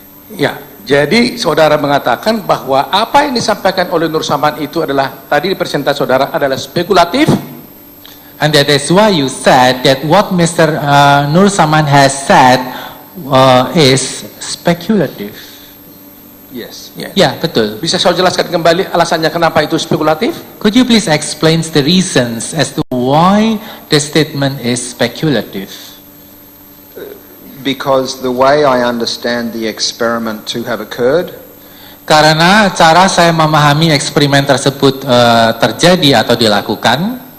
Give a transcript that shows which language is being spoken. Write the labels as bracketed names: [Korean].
[Indonesian] Ya, jadi saudara mengatakan bahwa apa yang disampaikan oleh Nur Saman itu adalah, tadi di presentasi saudara, adalah spekulatif. [English] And that is why you said that what Mr. Nur Saman has said is speculative. Yes. [Indonesian] Ya, betul. Bisa saya jelaskan kembali alasannya kenapa itu spekulatif? [English] Could you please explain the reasons as to why the statement is speculative? Because the way I understand the experiment to have occurred, [Indonesian] karena cara saya memahami eksperimen tersebut terjadi atau dilakukan,